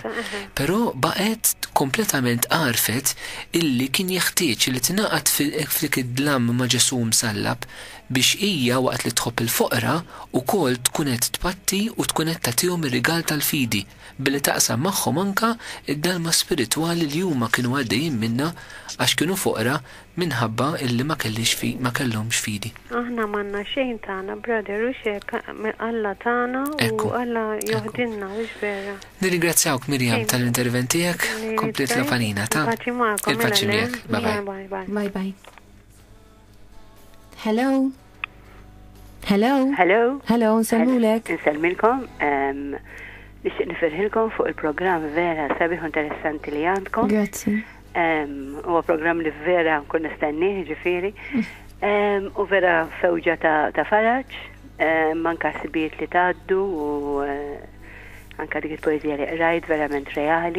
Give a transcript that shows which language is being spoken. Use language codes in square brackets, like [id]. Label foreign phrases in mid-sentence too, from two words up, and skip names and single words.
[mt] Però baqgħet kompletament għarfet illi kien jeħtieġ li tingħaqad f'dik id-dlam ma' Ġesu msallab biex hija waqt li tħobb il-foqra wkoll tkun qed tpatti u tkun qed tagħtihom ir-rigal tal-fidi billi taqsam magħhom anke id-dalma spiritwali li huma kienu għaddejjin minnha għax kienu foqra minħabba illi ma kellhomx fidi. Aħna m'għandna xejn tagħna, brother, u xek Alla tagħna u Alla joħdilna u vera. Nirringrazzjawk Mirjam tal-intervent tiegħek, komplet l-panina ta' il-paċi miegħek. [en] Bye bye. Hello. [mt] Nsellmulek. Nsellmilkom. Nixtieq nifirħilkom fuq il-programm vera sabiħ interessanti li għandkom. Grazzi. Huwa programm li vera nkun nistennih ġifieri. U vera fewġa ta' faraġ, manka sibiet li tgħaddu u anka dik il-poeżija li qrajt verament reali.